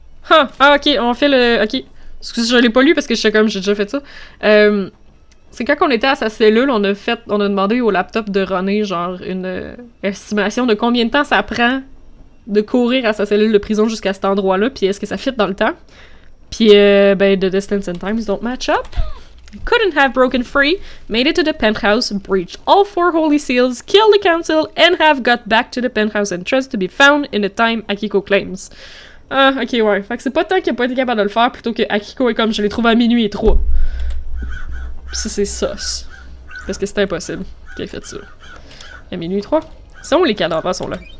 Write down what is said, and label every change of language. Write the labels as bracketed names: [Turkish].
[French] Ah, ok, on fait le... Ok. Excusez, je l'ai pas lu parce que je sais comme j'ai déjà fait ça. C'est quand on était à sa cellule, on a demandé au laptop de runner genre une estimation de combien de temps ça prend de courir à sa cellule de prison jusqu'à cet endroit-là, puis est-ce que ça fit dans le temps. Puis, ben, [English] the distance and times don't match up. Couldn't have broken free, made it to the penthouse, breached all 4 holy seals, killed the council, and have got back to the penthouse entrance to be found in the time Akiko claims. [French] Ah, ok, ouais. Fait que c'est pas tant qu'il a pas été capable de le faire, plutôt que Akiko est comme je l'ai trouvé à minuit et 3. Pis ça, c'est sauce. Parce que c'est impossible qu'il ait fait ça. À minuit et 3. C'est où les cadavres sont là?